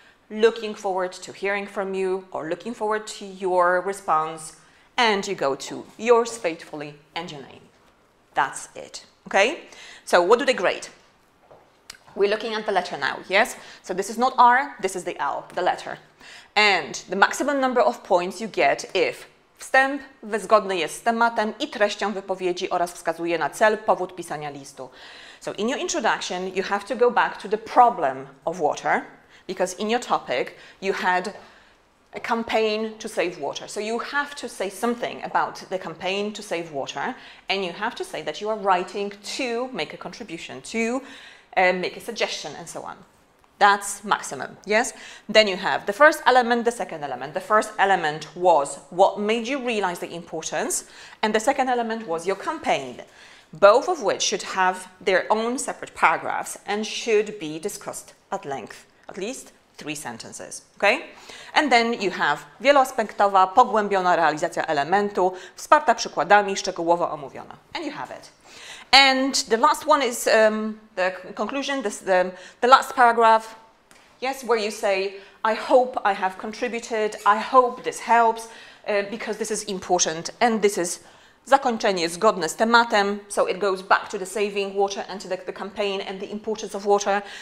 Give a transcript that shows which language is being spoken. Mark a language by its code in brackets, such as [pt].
[en] Looking forward to hearing from you or looking forward to your response, and you go to yours faithfully and your name. That's it, okay? So what do they grade? We're looking at the letter now, yes? So this is not R, this is the L, the letter. And the maximum number of points you get if [pl] wstęp zgodny jest z tematem i treścią wypowiedzi oraz wskazuje na cel, powód pisania listu. [en] So in your introduction, you have to go back to the problem of water, because in your topic, you had a campaign to save water. So you have to say something about the campaign to save water, and you have to say that you are writing to make a contribution, to make a suggestion, and so on. That's maximum, yes? Then you have the first element, the second element. The first element was what made you realize the importance, and the second element was your campaign, both of which should have their own separate paragraphs and should be discussed at length, at least 3 sentences, okay? And then you have [pl] wieloaspektowa, pogłębiona realizacja elementu, wsparta przykładami, szczegółowo omówiona. [en] And you have it. And the last one is the conclusion, the last paragraph, yes, where you say, I hope I have contributed, I hope this helps, because this is important, and this is [pl] zakończenie zgodne z tematem, [en] so it goes back to the saving water and to the campaign and the importance of water.